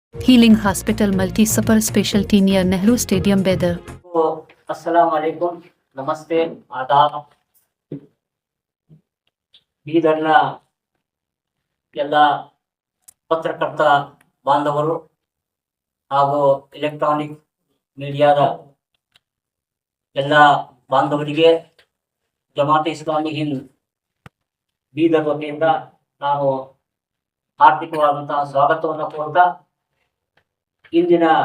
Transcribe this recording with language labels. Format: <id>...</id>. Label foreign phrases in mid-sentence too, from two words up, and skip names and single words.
<en>Healing Hospital Multi Super Specialty near Nehru Stadium, Bedar.</en> <hi>तो</hi> <ar>السلام عليكم,</ar> <hi>नमस्ते, आदाब.</hi> <kn>ಬೀದರ್ನ ಎಲ್ಲ ಪತ್ರಕರ್ತ ಬಾಂಧವರು ಹಾಗೂ</kn> <en>electronic mediaದ</en> <kn>ಎಲ್ಲ ಬಾಂಧವರಿಗೆ ಜಮಾತ್ ಇಸ್ಲಾಮಿ ಹಿಂದ್ ಬೀದರ್ ವತಿಯಿಂದ ನಾನು ಹಾರ್ದಿಕವಾದಂತಹ ಸ್ವಾಗತವನ್ನು ಕೋರ್ತಾ ಇಂದಿನ</kn>